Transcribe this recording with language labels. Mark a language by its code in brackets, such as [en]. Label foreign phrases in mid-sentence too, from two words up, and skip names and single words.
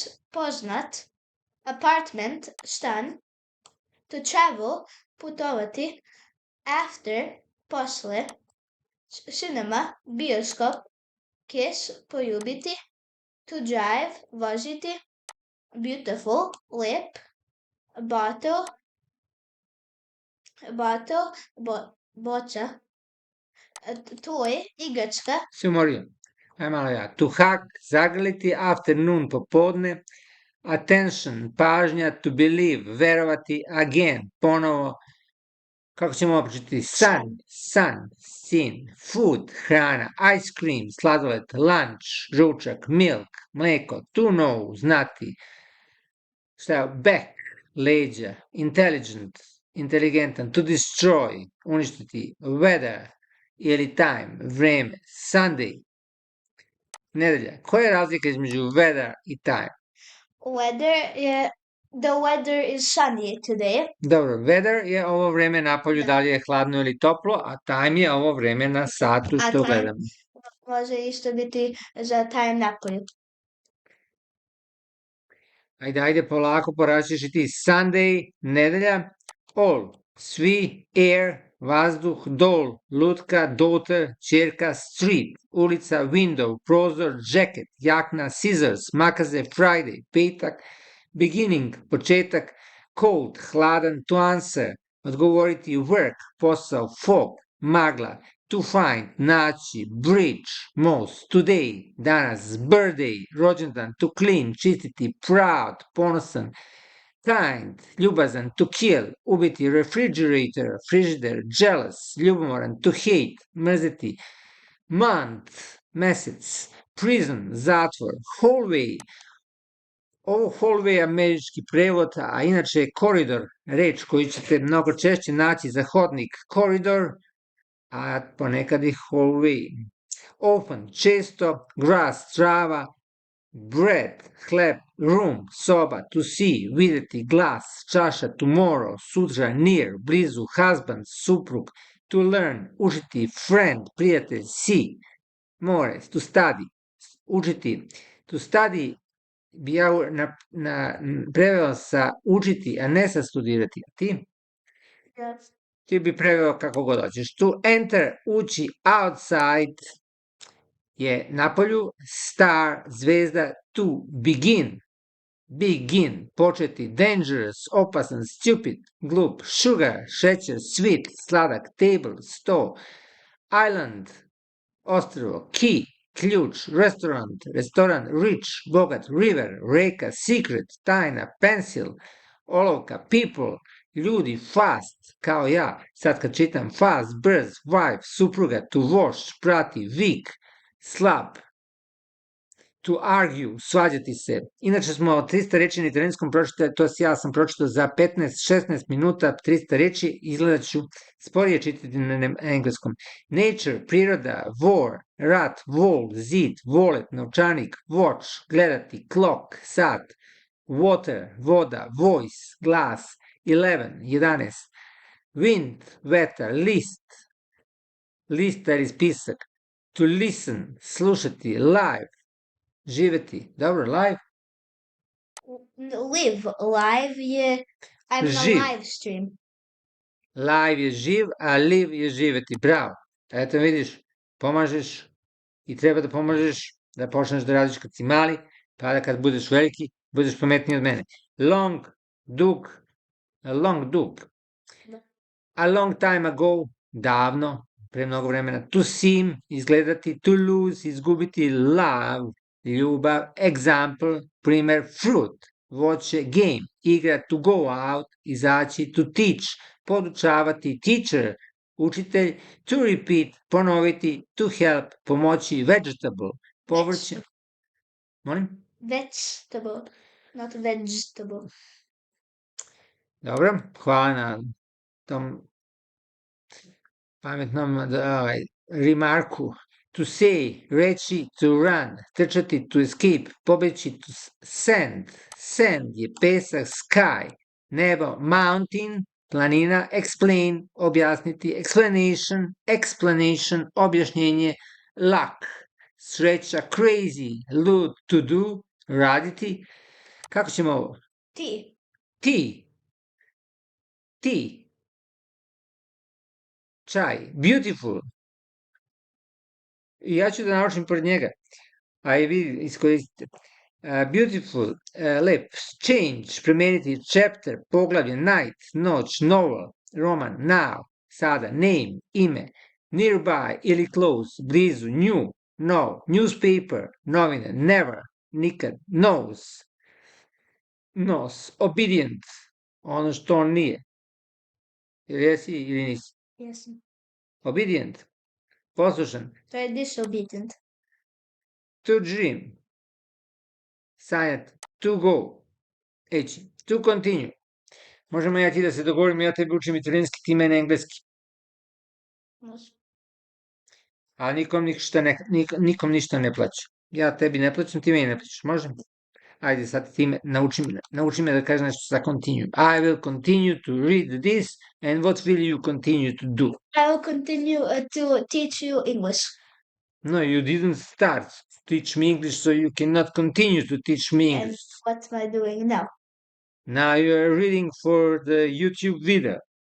[en] poznat, apartment, stan, to travel, putovati, after, posle, cinema, bioskop, kiss, poljubiti, to drive, voziti, beautiful, lep, bottle, boca, toy, [sr] igračka, Se umorio. Aj malo ja. [en] To hug, [sr] zagrliti, afternoon, popodne, attention, pažnja, [en] to believe, [sr] verovati, again, ponovo, kako ćemo ovo pročitati? [en] Sun, sin, food, hrana, ice cream, sladoled, lunch, ručak, milk, mleko, to know, [sr] znati, šta je, back, leđa, intelligent, inteligentan, [en] to destroy, [sr] uništiti, weather, ili time, vreme, Sunday, nedelja. Koja je razlika između weather i time? [en] the weather is sunny today. [sr] Dobro, weather je ovo vreme napolju, da li je hladno ili toplo, a time je ovo vreme na satu što gledamo. Može isto biti za time napolju. Ajde, polako, poraćiš i ti. Sunday, nedelja, all, Svi, air, vazduh, dol, lutka, daughter, ćerka, street, ulica, window, prozor, [en] jacket, jakna, scissors, makaze, Friday, petak, beginning, početak, cold, hladan, to answer, [sr] odgovoriti, work, posao, fog, magla, [en] to find, naći, bridge, most, today, danas, birthday, rođendan, to clean, čistiti, proud, ponosan, kind, ljubazan, to kill, ubiti, refrigerator, frigider, jealous, ljubomoran, to hate, mrzeti, month, mesec, prison, [sr] zatvor, hallway. Ovo hallway je američki prevod, a inače je koridor, reč koju ćete mnogo češće naći za hodnik, koridor, a ponekad i hallway. Often, često, grass, trava, bread, hleb, room, soba, [en] to see, [sr] videti, glass, čaša, tomorrow, sutra, near, blizu, husband, suprug, [en] to learn, [sr] učiti, friend, prijatelj, [en] see, more, to study, [sr] učiti, [en] to study [sr] bi ja preveo sa učiti, a ne sa studirati. Ti? [en] Yes. [sr] Ti bi preveo kako god hoćeš. [en] To enter, [sr] ući, outside je napolju, star, zvezda, [en] to begin, begin, [sr] početi, dangerous, opasan, stupid, glup, sugar, šećer, sweet, sladak, table, sto, island, ostrvo, key, ključ, restaurant, restoran, rich, bogat, river, reka, secret, tajna, pencil, olovka, people, ljudi, fast, kao ja, sad kad čitam fast, brz, wife, supruga, [en] to wash, [sr] prati, weak, slab, [en] to argue, [sr] svađati se. Inače smo 300 reči na italijanskom pročitali, to ja sam pročitao za 15-16 minuta, 300 reči, izgledat ću sporije čitati na engleskom. Nature, priroda, war, rat, wall, zid, wallet, novčanik, watch, gledati, [en] clock, sat, water, [sr] voda, voice, glas, 11, wind, vetar, list, lista ili spisak, [en] to listen, [sr] slušati, live, živeti. Dobro, live? Live. Live je... I'm na Živ. [en] live stream. [sr] Live je živ, a live je živeti. Bravo. Eto vidiš, pomažeš i treba da pomažeš da počneš da radiš kad si mali, pa da kad budeš veliki, budeš pametniji od mene. Long, dug, long, dug. Da. [en] A long time ago, [sr] davno, pre mnogo vremena. [en] To seem, izgledati, to lose, izgubiti, love, ljubav, example, primer, fruit, voće, game, igra, to go out, izaći, to teach, podučavati, teacher, učitelj, to repeat, ponoviti, to help, [sr] pomoći, vegetable, povrće. Molim? [en] Vegetable, not vegetable. [sr] Dobro, hvala na tom pametnom remarku. [en] To say, reći, to run, trčati, to escape, pobeći, to send. [sr] Send je pesak, sky, nebo, mountain, planina, explain, objasniti, explanation, objašnjenje, luck, sreća, crazy, lud, [en] to do, [sr] raditi. Kako ćemo ovo? Ti. Ti. Čaj, beautiful. I ja ću da naučim pored njega, a i vi iskoristite. [en] Beautiful, lep, change, promeniti, chapter, poglavlje, night, noć, novel, roman, now, sada, name, ime, nearby ili close, blizu, new, no, newspaper, novine, never, nikad, knows, nos, obedient, [sr] ono što on nije. Ili jesi ili nisi? Jesam. Obedient, poslušan. To je disobedient. [en] To dream, sanjati, to go, ići, to continue. [sr] Možemo ja ti da se dogovorim, ja tebi učim italijanski, ti mene engleski. Može. A nikom ništa ne plaća. Ja tebi ne plaćam, ti meni ne plaćaš, može? Ajde, sad ti nauči me da kažem nešto sa continue. [en] I will continue to read this, and what will you continue to do? I will continue to teach you English. No, you didn't start to teach me English, so you cannot continue to teach me And English. what am I doing now? Now you are reading for the YouTube video.